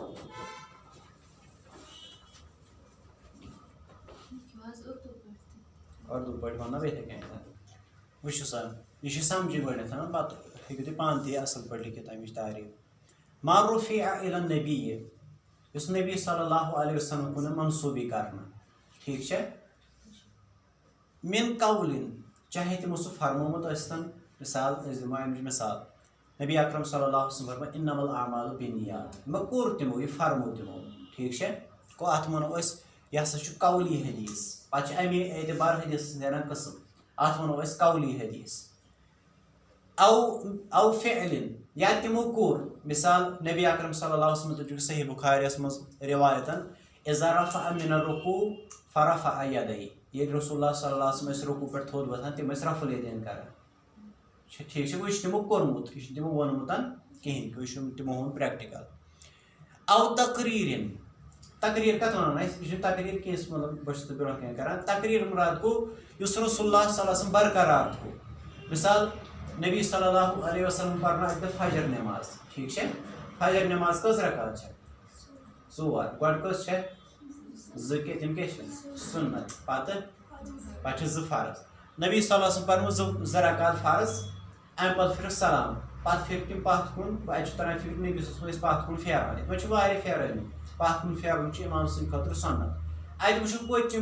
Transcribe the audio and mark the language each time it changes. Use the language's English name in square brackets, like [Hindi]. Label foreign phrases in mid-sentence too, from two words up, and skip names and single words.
[Kashmiri] اردو پٲٹھۍ وَنو یِتھَے کٔنۍ وٕچھِو سا یہِ چھِ سمجھی گۄڈنٮ۪تھ پتہٕ ہیٚکِو تُہۍ پانہٕ تہِ اَصٕل پٲٹھۍ لیکھِتھ اَمِچ تعریٖف. [Arabic] ما رفع إلى النبي [Kashmiri] یُس نبی [Arabic] صلی اللہ علیہ وسلم [Kashmiri] کُن منصوٗبی کرنہٕ ٹھیٖک چھا من قولِن چاہے تِمو سُہ فرمومُت ٲسۍتن مثال أسۍ دِمو اَمِچ مثال نبی اکرم [Arabic] صلی اللہ علیہ وسلم [Kashmiri] فرموو [Arabic] انما الاعمال بالنیات [Kashmiri] مےٚ کوٚر تِمو یہِ فرموو تِمو ٹھیٖک چھا گوٚو اَتھ وَنو أسۍ یہ ہسا چھُ قولی حدیث پتہٕ چھِ امی اعتبار حدیث نیران قسم اتھ ونو أسۍ قولی حدیث او فعل یا تمو کوٚر مثال نبی اکرم [Arabic] صلی اللہ علیہ وسلم [Kashmiri] صحیح بخاریس مز روایتن اذا [Arabic] رفع من الركوع فرفع يديه [Kashmiri] یہ [Arabic] رسول اللہ صلی اللہ علیہ وسلم [Kashmiri] رکوع پہ تھوٚد وۄتھان تم ٲسۍ [Arabic] رفع الیدین [Kashmiri] کران ٹھیک چھُ وۄنۍ چھُ تمو کوٚرمُت یہِ چھُ تمو ووٚنمُت کہیٖنۍ یہِ چھُ تمو ہُنٛد پریکٹِکل او تقریٖرن تقریر کتھ ونان أسۍ یہِ چھُ تقریر کیس مطلب بہٕ چھُس تۄہہِ برونٛہہ کَنۍ کران تقریر مراد گوٚو یُس [Arabic] رسول اللہ صلی اللہ علیہ [Kashmiri] وسلم برقرار تھوٚو مثال نبی [Arabic] صلی اللہ علیہ وسلم [Kashmiri] پرنو اکہِ دۄہ فجر نماز ٹھیک چھا فجر نماز کٔژ رکعت چھِ ژور گۄڈٕ کٔژ چھےٚ زٕ کہِ تِم کیٛاہ چھِ سُنت پتہٕ چھِ زٕ فرض نبی [Arabic] صلی اللہ علیہ وسلم [Kashmiri] پرنو زٕ رکعت فرض امہِ پتہٕ پھِرِکھ سلام پتہٕ پھِرِکھ تِم پتھ کُن اَتہِ چھُ تران فکر نبی [Arabic] صلی اللہ علیہ وسلم [Kashmiri] ٲسۍ پتھ کُن پھیران یِتھ پٲٹھۍ چھِ واریاہ پھیرٲنی پتھ کُن پھیرُن چھُ اِمام سٕنٛدِ خٲطرٕ سُنت اَتہِ وٕچھو پٔتۍ